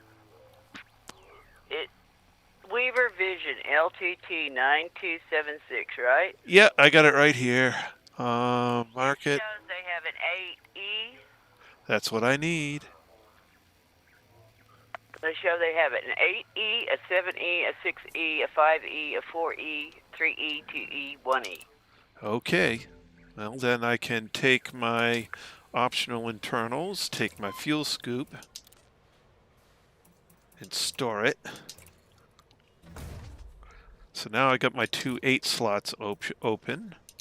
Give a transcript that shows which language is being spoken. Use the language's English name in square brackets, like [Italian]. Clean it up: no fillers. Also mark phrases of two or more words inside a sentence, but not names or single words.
[English] Weaver Vision LTT 9276, right? Yeah, I got it right here. Mark it. Shows they have an 8E. That's what I need. They show they have an 8E, a 7E, a 6E, a 5E, a 4E, 3E, 2E, 1E. Okay. Well, then I can take my optional internals, take my fuel scoop, and store it. So now I got my 2 8 slots open.